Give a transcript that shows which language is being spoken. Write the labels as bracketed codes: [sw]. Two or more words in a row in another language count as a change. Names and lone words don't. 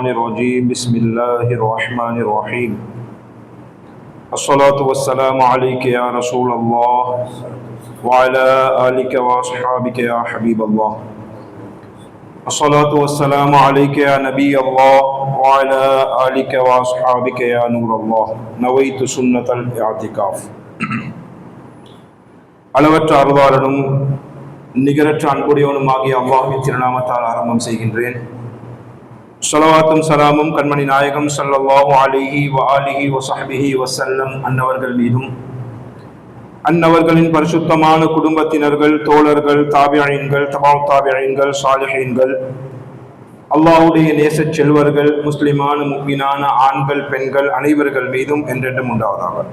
[ar] الرجيم بسم الله الرحمن الرحيم الصلاة والسلام عليك يا رسول الله وعلى آلك وأصحابك يا حبيب الله الصلاة والسلام عليك يا نبي الله وعلى آلك وأصحابك يا نور الله نويت سنة الاعتكاف [ta] அளவற்ற அருளாளனும் நிகரற்ற அன்புடையவனுமாகிய அல்லாஹ்வின் திருநாமத்தால் ஆரம்பம் செய்கின்றேன். ஸலவாத்தும் சலாமும் கண்மணி நாயகம் [ar] صلى الله عليه وآله وصحبه وسلم [ta] அன்னவர்கள் மீதும் அன்னவர்களின் பரிசுத்தமான குடும்பத்தினர்கள், தோழர்கள், தாபியீன்கள், தபவு தாபியீன்கள், சாலிஹீன்கள், அல்லாஹ்வுடைய நேசச் செல்வர்கள், முஸ்லிமான முஃமினான ஆண்கள், பெண்கள் அனைவர்கள் மீதும் என்றென்றும் உண்டாவதாக.